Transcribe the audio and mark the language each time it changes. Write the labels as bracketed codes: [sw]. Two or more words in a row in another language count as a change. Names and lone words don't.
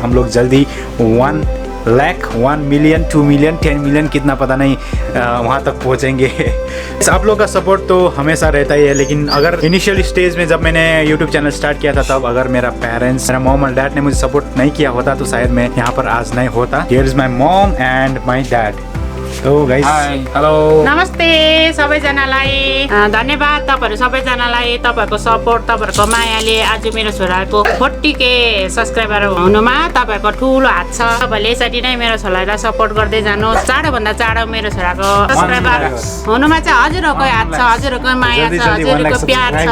[hi] हम लोग जल्दी 1 लाख, 1 मिलियन, 2 मिलियन, 10 मिलियन, कितना पता नहीं वहाँ तक पहुँचेंगे। आप लोग का सपोर्ट तो हमेशा रहता ही है, लेकिन अगर [en] initial stage [hi] में जब मैंने यूट्यूब [en] channel start [hi] किया था, तब अगर मेरा पेरेंट्स, मेरा मॉम और डैड ने मुझे सपोर्ट नहीं किया होता, तो शायद मैं यहाँ पर आज नहीं होता। [en] Here is my mom and my dad. तो guys, hello, [ne] नमस्ते सबैजनालाई। धन्यवाद तपाईहरु सबैजनालाई, तपाईहरुको सपोर्ट, तपाईहरुको मायाले आज मेरो छोराको 40K सब्स्क्राइबर हुनुमा तपाईहरुको ठुलो हात छ। तपाईहरुले यसरी नै मेरो छोरालाई सपोर्ट गर्दै जानुहोस्। चाँडो भन्दा चाँडो मेरो छोराको सब्स्क्राइबर हुनुमा चाहिँ हजुरहरुकै हात छ, हजुरहरुको माया छ, हजुरहरुको प्यार छ।